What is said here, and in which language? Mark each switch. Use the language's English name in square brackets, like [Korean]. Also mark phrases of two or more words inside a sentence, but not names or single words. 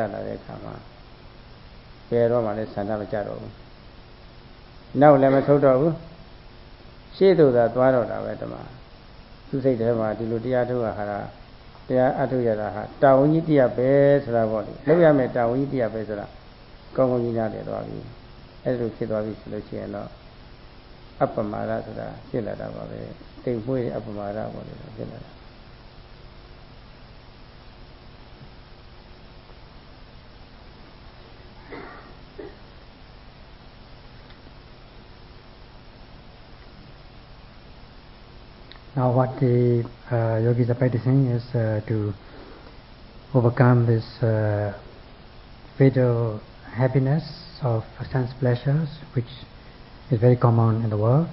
[Burmese] လာတဲ့အခါမှာဘယ်တော့မှလည်းဆန္ဒမကြတော့ဘူးနောက်လည်းမထုတ်တော့ဘူးရှေ့သို့သာသွားတော့တာပဲတမသူစိတ်ထဲမှာဒီလိုတရားထုတ်ဟာတရားအထုတ်ရတာဟာတာဝန်ကြီးတရားပဲဆိုတာပေါ့လေလုပ်ရမယ်တာဝန်ကြီးတရားပဲဆိုတာကောင်းကောင်းကြီးနားလည်သွားပြီအဲ့လိုဖြစ်သွားပြီဆိုလို့ရှိရင်တော့အပ္ပမာဒဆိုတာဖြစ်လာတာပါပဲတိမ်မွှေးတဲ့အပ္ပမာဒပေါ့လေဖြစ်လာတာ [English] Now what the yogis are practicing is to overcome this fatal happiness of sense pleasures, which is very common in the world.